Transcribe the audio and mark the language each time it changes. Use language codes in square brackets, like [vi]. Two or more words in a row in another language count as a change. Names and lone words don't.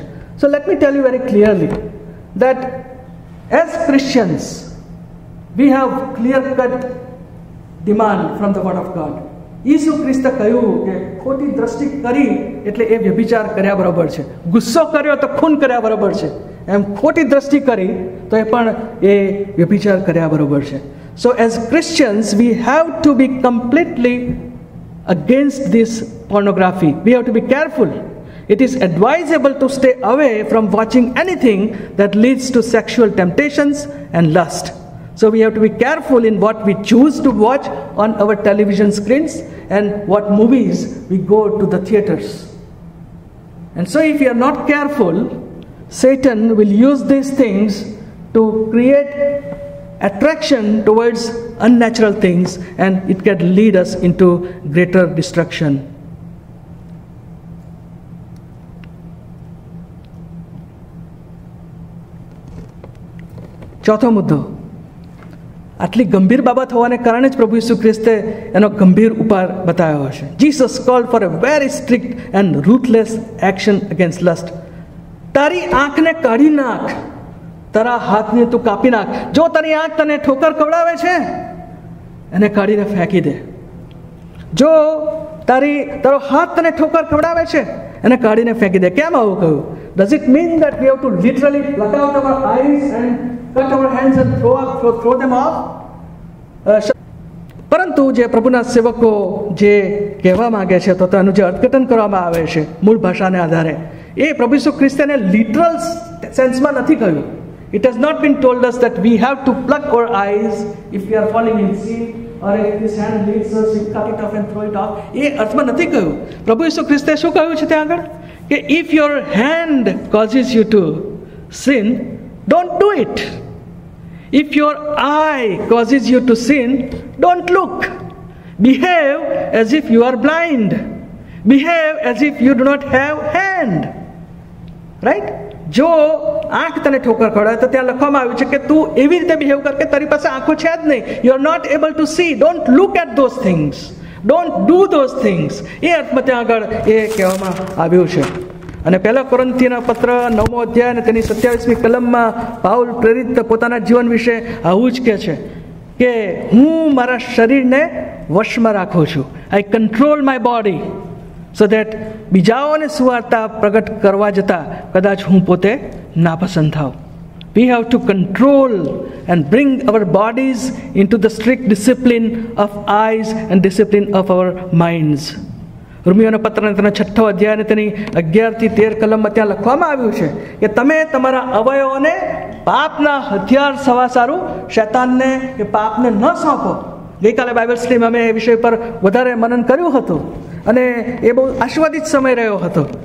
[en] So let me tell you very clearly that as Christians we have clear cut demand from the word of God. [gu] ઈસુ ખ્રિસ્તે કહ્યું કે ખોટી દ્રષ્ટિ કરી એટલે એ વ્યભિચાર કર્યા બરાબર છે, ગુસ્સો કર્યો તો ખૂન કર્યા બરાબર છે, એમ ખોટી દ્રષ્ટિ કરી તો એ પણ એ વ્યભિચાર કર્યા બરાબર છે. [en] So as Christians we have to be completely against this pornography. We have to be careful. It is advisable to stay away from watching anything that leads to sexual temptations and lust. So we have to be careful in what we choose to watch on our television screens and what movies we go to the theaters. And so if we are not careful, Satan will use these things to create attraction towards unnatural things, and it can lead us into greater destruction. [gu] ચોથો મુદ્દો, આટલી ગંભીર બાબત હોવાને કારણે જ પ્રભુ ઈસુ ખ્રિસ્તે એનો ગંભીર ઉપાય બતાવ્યો હશે. [en] Jesus called for a very strict and ruthless action against lust. [gu] તારી આંખને કાઢી નાખ, તારા હાથને તું કાપી નાખ. જો તારી આંખ તને ઠોકર ખવડાવે છે એને કાઢીને ફેંકી દે. જો તારો હાથ તને ઠોકર ખવડાવે છે એને કાઢીને ફેંકી દે. કેમ આવું કહ્યું? [en] Does it mean that we have to literally pluck out our eyes and cut our hands and throw them off? [gu] પરંતુ જે પ્રભુના સેવકો જે કહેવા માંગે છે તો તેનું જે અર્થઘટન કરવામાં આવે છે મૂળ ભાષાને આધારે, એ પ્રભુ ઈસુ ખ્રિસ્તને [en] literal senseમાં [gu] નથી કહ્યું. [en] It has not been told us that we have to pluck our eyes if we are falling in sin, or if this hand leads us, we cut it off and throw it off. [gu] એ અર્થમાં નથી કહ્યું. પ્રભુ ઈસુ ખ્રિસ્તે શું કહ્યું છે ત્યાં આગળ? [en] કે if your hand causes you to sin, don't do it. If your eye causes you to sin, don't look. Behave as if you are blind. Behave as if you do not have hand. Right? [gu] જો આંખ તને ઠોકર ખવડાવે તો ત્યાં લખવામાં આવ્યું છે કે તું એવી રીતે બિહેવ કર કે તારી પાસે આંખો છે જ નહીં. [en] You are not able to see. Don't look at those things. Don't do those things. [gu] એ અર્થમાં ત્યાં આગળ એ કહેવામાં આવ્યું છે. અને પહેલા કોરિન્થીના પત્ર 9મો અધ્યાય અને તેની 27મી કલમમાં પાઉલ પ્રેરિત પોતાના જીવન વિશે આવું જ કહે છે કે હું મારા શરીરને વશમાં રાખું છું. [en] I control my body so that [gu] બીજાઓને સુવાર્તા પ્રગટ કરવા જતાં કદાચ હું પોતે નાપસંદ થાઉં. [en] We have to control and bring our bodies into the strict discipline of eyes and discipline of our minds. [gu] રોમિયોના પત્રના તેના 6ઠ્ઠો અધ્યાય અને તેની 11 થી 13 કલમમાં ત્યાં લખવામાં આવ્યું છે કે તમે તમારા અવયવોને પાપના હથિયાર સવા સારું શૈતાનને કે પાપને ન સોંપો. ગઈકાલે બાઇબલ સ્ટડીમાં અમે એ વિષય પર વધારે મનન કર્યું હતું અને એ બહુ આશીર્વાદિત સમય રહ્યો હતો.